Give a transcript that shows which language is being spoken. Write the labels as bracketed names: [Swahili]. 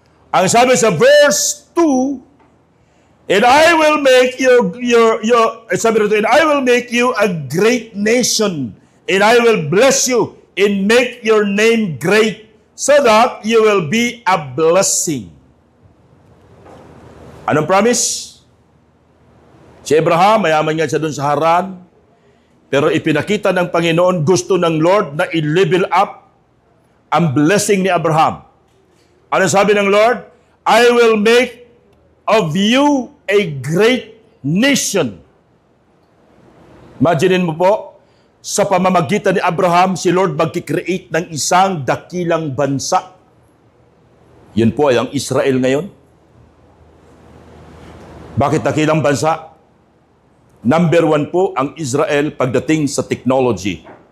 [Filipino] Ang sabi sa verse 2, [English] and I will make and I will make you a great nation, and I will bless you and make your name great, so that you will be a blessing. [Filipino] Anong promise? Si Abraham, mayaman nga siya doon sa Haran, pero ipinakita ng Panginoon, gusto ng Lord na i-level up ang blessing ni Abraham. Ano sabi ng Lord? [English] I will make of you a great nation. [Filipino] Imaginin mo po, sa pamamagitan ni Abraham, si Lord magkikreate ng isang dakilang bansa. Yun po ay ang Israel ngayon. Bakit dakilang bansa? Number 1 po ang Israel pagdating sa technology.